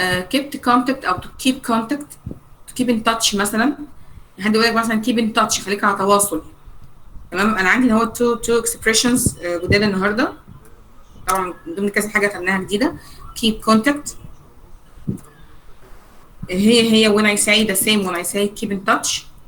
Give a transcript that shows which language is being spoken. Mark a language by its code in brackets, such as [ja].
[en] kept contact أو to keep contact to keep in touch مثلا. [ar] حد يقول لك مثلا [en] keep in touch [ar] خليك على تواصل. تمام. أنا عندي هو [en] two expressions [ar] جداد النهارده طبعا من ضمن كذا حاجة خدناها جديدة. [en] keep contact هي when I say the same when I say keep in touch.